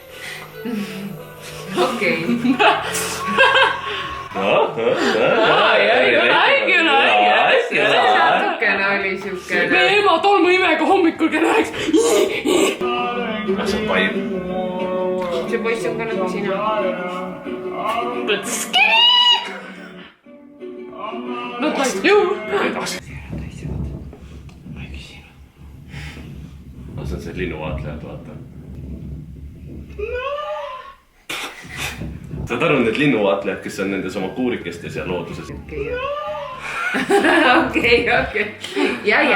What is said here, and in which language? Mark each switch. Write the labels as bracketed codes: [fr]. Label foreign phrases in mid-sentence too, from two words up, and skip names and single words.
[et] Okei. See natukene oli siukene. Me ema tolmu imega hommikul kell 9. See on paim. See poiss on ka nagu sina. [en] Not like you. [et] See on see linnuvaatlejad, vaata. Saad aru need linnuvaatlejad, kes on nendes oma kuurikestes ja looduses? Okei. Ja.